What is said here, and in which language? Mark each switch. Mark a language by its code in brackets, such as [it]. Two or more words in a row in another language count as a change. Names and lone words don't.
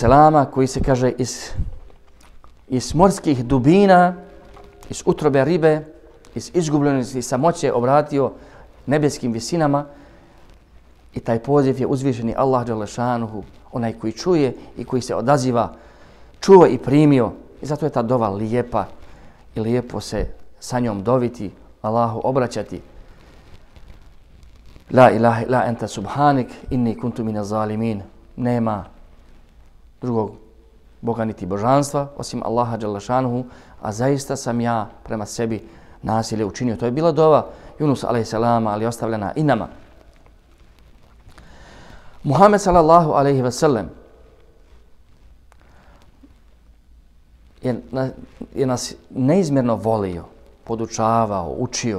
[bs] koji se kaže iz morskih dubina, iz utrobe ribe, iz izgubljenosti samoće obratio nebeskim visinama i taj poziv je uzvišeni [ar] الله جل شأنه, [bs] onaj koji čuje i koji se odaziva, čuo i primio. I zato je ta dova lijepa i lijepo se sa njom doviti, Allahu obraćati. [ar] لا إله إلا أنت سبحانك إني كنت من الظالمين. [bs] Nema drugog Boga niti božanstva osim Allaha dželešanuhu, a zaista sam ja prema sebi nasilje učinio. To je bila dova Yunus a.s. ali ostavljena i nama. Muhammed [ar] صلى الله عليه وسلم [bs] je nas neizmjerno volio, podučavao, učio.